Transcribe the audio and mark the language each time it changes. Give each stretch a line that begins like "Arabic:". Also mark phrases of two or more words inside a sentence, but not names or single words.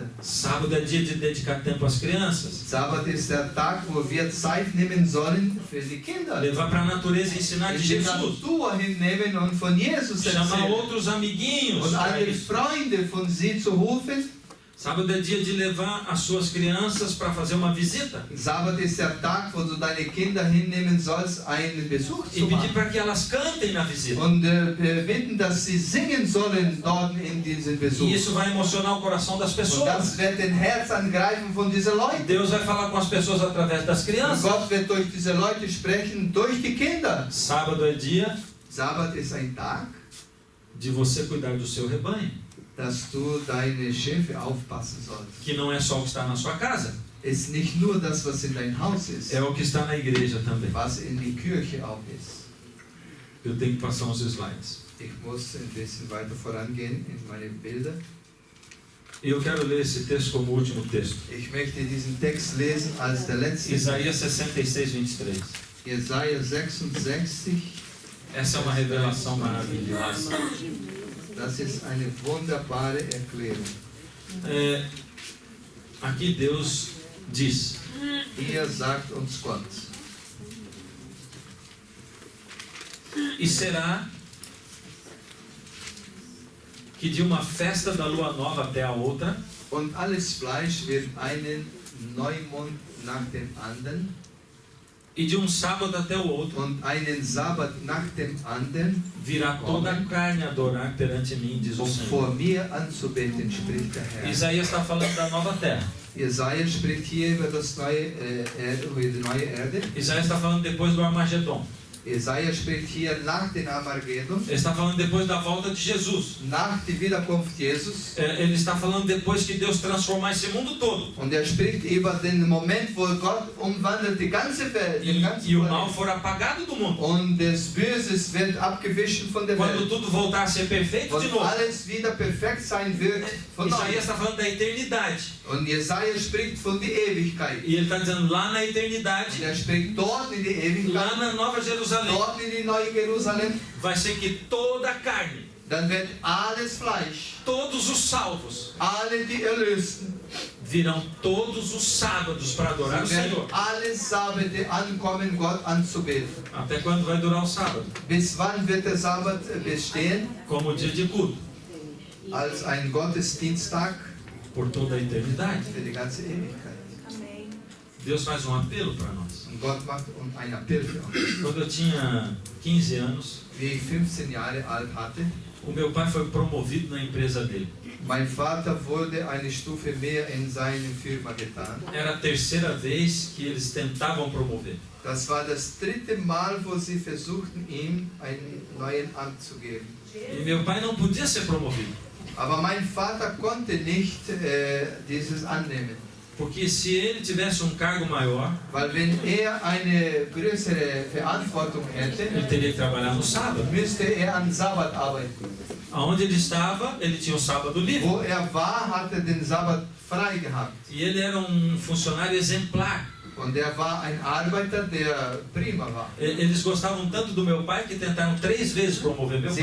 Portuguese: Sábado é dia de dedicar tempo às crianças.
German: Sabbat ist der Tag, wo wir Zeit nehmen sollen für die Kinder.
Portuguese: Levar para a natureza e ensinar de
German: Die
Portuguese: Jesus.
German: Natur hinnehmen und von Jesus
Portuguese: Chamar
German: erzählen.
Portuguese: outros amiguinhos
German: Und
Portuguese: para
German: alle
Portuguese: isso.
German: Freunde von sie zu rufen.
Portuguese: Sábado é dia de levar as suas crianças para fazer uma visita.
German: Sabbat ist der Tag, wo du deine Kinder hinnehmen sollst, einen Besuch
Portuguese: E
German: zu
Portuguese: pedir
German: machen.
Portuguese: para que elas cantem na visita.
German: Und bitten, dass sie singen sollen dort in diesem Besuch.
Portuguese: E isso vai emocionar o coração das
German: Und
Portuguese: pessoas.
German: das wird den Herz angreifen von diesen Leuten.
Portuguese: Deus vai falar com as pessoas através das
German: Und
Portuguese: crianças.
German: Gott wird durch diese Leute sprechen, durch die Kinder.
Portuguese: Sábado é dia
German: Sabbat ist ein Tag,
Portuguese: de você cuidar do seu rebanho,
German: dass du deine Schafe aufpassen sollst.
Portuguese: que não é só o que está na sua casa,
German: Ist nicht nur das, was in dein Haus ist,
Portuguese: é o que está na igreja também.
German: was in die Kirche auch ist.
Portuguese: Eu tenho que passar uns slides.
German: Ich muss ein bisschen weiter vorangehen in meine Bilder.
Portuguese: E eu quero ler esse texto como último texto.
German: Ich möchte diesen Text lesen als der letzte.
Portuguese: Isaías 66, 23.
German: Jesaja 66.
Portuguese: Essa é uma revelação maravilhosa.
German: Das ist eine wunderbare Erklärung.
Portuguese: Aqui Deus diz:
German: Hier sagt uns Gott.
Portuguese: e será que de uma festa da lua nova até a outra,
German: Und alles Fleisch wird einen Neumond nach dem anderen
Portuguese: e de um sábado até o outro,
German: und einen Sabbat nach dem anderen,
Portuguese: virá toda a carne adorar perante mim, diz o
German: um
Portuguese: Senhor.
German: vor mir anzubeten, spricht der Herr.
Portuguese: Isaías está falando da nova terra.
German: Jesaja spricht hier über über die neue Erde.
Portuguese: Isaías está falando depois do Armagedon.
German: Jesaja spricht hier nach dem Armageddon,
Portuguese: Ele está falando depois da volta de Jesus.
German: nach der Wiederkunft Jesus.
Portuguese: Ele está falando depois que Deus transformar esse mundo todo.
German: Und spricht über den Moment, wo Gott umwandelt die ganze Welt. Den ganzen
Portuguese: E o mal
German: Planeten.
Portuguese: for apagado do mundo.
German: Und das Böse wird abgewischt von der
Portuguese: Quando
German: Welt.
Portuguese: tudo voltar a ser perfeito de
German: Und
Portuguese: novo.
German: alles wieder perfekt sein wird von
Portuguese: Isaías
German: neuem.
Portuguese: está falando da eternidade.
German: Und Jesaja spricht von der Ewigkeit.
Portuguese: E ele está dizendo lá na eternidade,
German: Und spricht dort in die Ewigkeit,
Portuguese: lá na Nova Jerusalém,
German: dort in die neue Jerusalem.
Portuguese: vai ser que toda a carne,
German: Dann wird alles Fleisch,
Portuguese: todos os salvos,
German: alle die Erlösten,
Portuguese: virão todos os sábados para adorar o
German: werden
Portuguese: Senhor.
German: alle Sabbate ankommen, Gott anzubeten.
Portuguese: Até quando vai durar o sábado?
German: Bis wann wird der Sabbat bestehen?
Portuguese: Como dia de culto,
German: Als ein Gottesdiensttag
Portuguese: por toda a eternidade.
German: für die ganze Ewigkeit.
Portuguese: Deus faz um apelo para nós.
German: Und Gott macht einen Appell für uns.
Portuguese: Quando eu tinha 15 anos,
German: Wie ich 15 Jahre alt hatte,
Portuguese: o meu pai foi promovido na empresa dele.
German: mein Vater wurde eine Stufe mehr in seine Firma getan.
Portuguese: Era a terceira vez que eles tentavam promover.
German: Das war das dritte Mal, wo sie versuchten, ihm einen neuen Amt zu geben.
Portuguese: E meu pai não podia ser promovido,
German: Aber mein Vater konnte nicht dieses annehmen.
Portuguese: porque se ele tivesse um cargo maior,
German: Weil wenn eine größere Verantwortung hätte,
Portuguese: ele teria que trabalhar no sábado.
German: müsste am Sabbat arbeiten.
Portuguese: Aonde ele estava, ele tinha o sábado livre.
German: Wo war, hat den Sabbat frei gehabt.
Portuguese: E ele era um funcionário exemplar.
German: Und war ein Arbeiter, der prima war.
Portuguese: Eles gostavam tanto do meu pai que tentaram 3 vezes promover meu